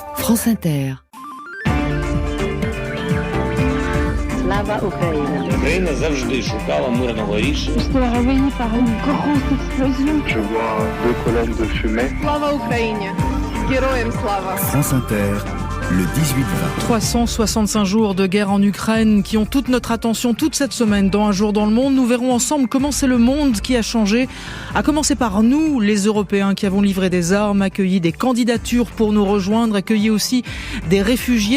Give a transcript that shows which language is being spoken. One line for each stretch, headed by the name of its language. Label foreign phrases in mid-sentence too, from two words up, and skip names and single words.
French: France Inter.
Ukrainian: Слава Україні. Україна завжди шукала мирного рішення.
French: J'étais réveillée par une grosse explosion. Je vois deux colonnes de fumée.
Ukrainian: Слава Україні. Героям слава.
French: France Inter, le 18-20. 365 jours de guerre en Ukraine qui ont toute notre attention toute cette semaine dans Un jour dans le monde. Nous verrons ensemble comment c'est le monde qui a changé. À commencer par nous, les Européens qui avons livré des armes, accueilli des candidatures pour nous rejoindre, accueilli aussi des réfugiés.